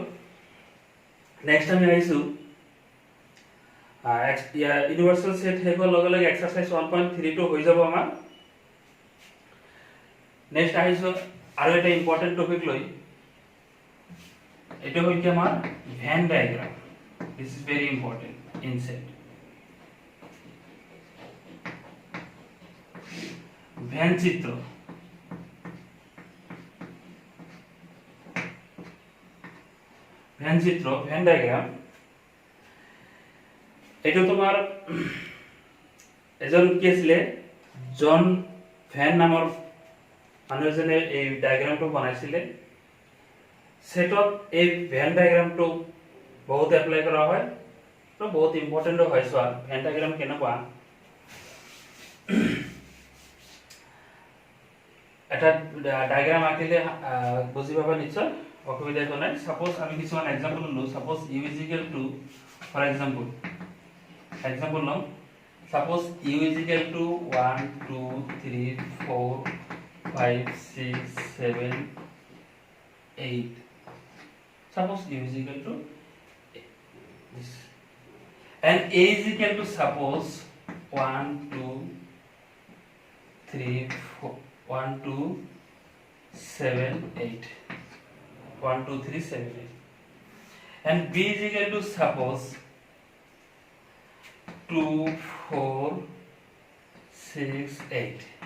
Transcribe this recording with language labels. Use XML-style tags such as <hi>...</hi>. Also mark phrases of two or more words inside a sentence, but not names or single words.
<as>নেক্সট আমি আহিছো</as> <en>universal set</en> <as>শেষ হোৱাৰ লগে লগে এক্সাৰসাইজ 1.32 হৈ যাব আমাৰ। নেক্সট আহিছো আৰু এটা</as> <en>important topic</en> <as>লৈ, এটা হ'ল কি আমাৰ</as> <en>Venn diagram. This is very important in set.</en> <as>ভেন চিত্র,</as> <en>Venn diagram,</en> <as>এটা তোমার এজন কি আছিলে জন ভেন নামৰ মানুহ এজনে এই ডায়াগ্ৰামটো বনাইছিলে। সেটত এই</as> <en>Venn diagram</en> <as>বহুত এপ্লাই কৰা হয়, তো বহুত ইম্পৰ্টেন্ট হয়। চোৱা</as> <en>Venn diagram</en> <as>কেনেকুৱা, এটা ডায়াগ্ৰাম আঁকিলে বুজি পাবা নিশ্চয়, অসুবিধা একো নাই। সাপোজ আমি কিছুমান এক্সাম্পল লওঁ।</as> <en>Suppose u is equal to, for example</en> <as>লওঁ,</as> <en>Suppose u is equal to 1 2 3 4 5 6 7 8. Suppose u is equal to this, and a is equal to suppose 1 2 3 4 1 2 7 8 1 2 3 7 8, and b is equal to suppose 2 4 6 8.</en>